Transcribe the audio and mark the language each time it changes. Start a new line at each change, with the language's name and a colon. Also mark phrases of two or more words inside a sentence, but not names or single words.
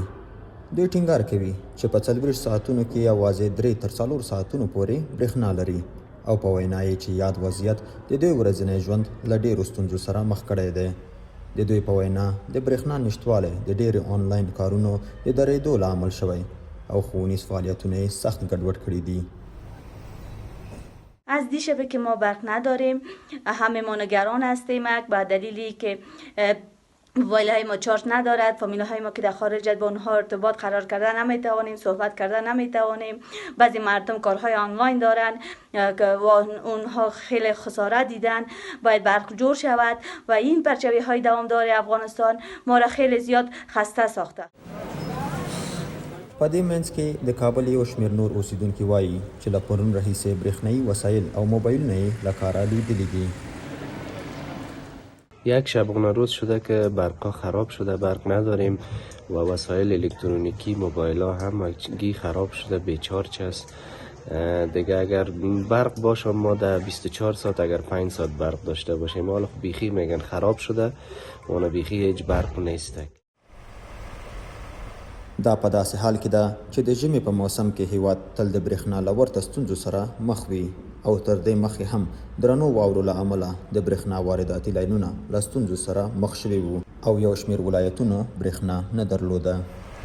Pashto: دوی ټینګار کوي چې په 40 ساعتونو کې یوازې 3 تر 4 ساعتونو پورې برېښنا لري او په وینا یې چې یاد وضعیت د دوی ورځنی ژوند له ډېرو ستونزو سره مخ کړی دی. د دوی په وینا د برېښنا نشتوالی د ډېرو آنلاین کارونو د درېدو لامل شوی او ښوونیز فعالیتونه یې سخت ګډوډ کړي دي.
Persian: از دیشبه که ما برق نداریم همه ما نگران هستیم به دلیلی که موبایل های ما چارج ندارد. فامیل های ما که در خارج با اونها ارتباط قرار کردن نمیتوانیم، صحبت کردن نمیتوانیم. بعضی مردم کارهای آنلاین دارن که اونها خیلی خسارت دیدن. باید برق جور شود و این پرچاوی های دوامدار افغانستان ما را خیلی زیاد خسته ساخته.
Pashto: په دې منځ کې د کابل یو شمېر نور اوسیدونکي وایي چې له پرون راهیسې برېښنایي وسایل او موبایلونه یې له کاره لوېدلي دي.
Persian: یک شبانه روز شده که برقا خراب شده، برق نداریم و وسایل الکترونیکی موبایل ها همگی خراب شده، بیچارج است. دیگه اگر برق باشه ما در 24 ساعت اگر 5 ساعت برق داشته باشیم، حالا بیخی میگن خراب شده و بیخی هیچ برق نیست.
Pashto: دا په داسې حال کې ده چې د ژمي په موسم کې هیواد تل د برېښنا له ورته ستونزو سره مخ وي او تر دې مخکې هم درنو واورو له امله د برېښنا وارداتي لاینونه له ستونزو سره مخ شوي وو او یو شمېر ولایتونو برېښنا نه درلوده.